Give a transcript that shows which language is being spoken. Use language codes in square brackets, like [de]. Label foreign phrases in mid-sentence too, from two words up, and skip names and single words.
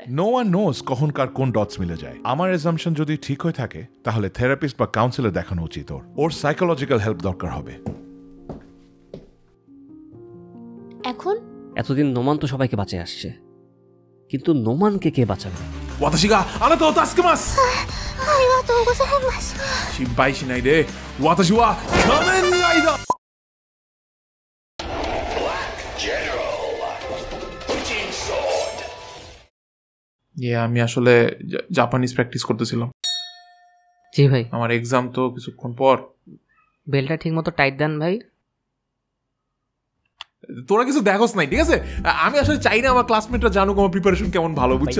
[en] No one knows [bn] কখন কার কোন ডটস মিলে যায়। আমার এজাম্পশন যদি ঠিক হয়ে থাকে, তাহলে থেরাপিস্ট বা কাউন্সিলর দেখানো উচিত। ওর সাইকোলজিক্যাল হেল্প দরকার হবে। এখন এতদিন নোমান তো সবাইকে বাঁচিয়ে আসছে, কিন্তু নোমানকে কে বাঁচাবে? [ja] 私があなたを助けます。ありがとうございます。心配しないで、私は仮面ライダー。 [bn] আমি আসলে জাপানিজ প্র্যাকটিস করতেছিলাম। জি ভাই। আমার এক্সাম তো কিছুক্ষণ পর। বেলটা ঠিক মতো টাইট দেন ভাই। তোরা কিছু দেখোস নাই, ঠিক আছে? আমি আসলে চাই না আমার ক্লাসমেটরা জানুক আমার প্রিপারেশন কেমন ভালো, বুঝছিস?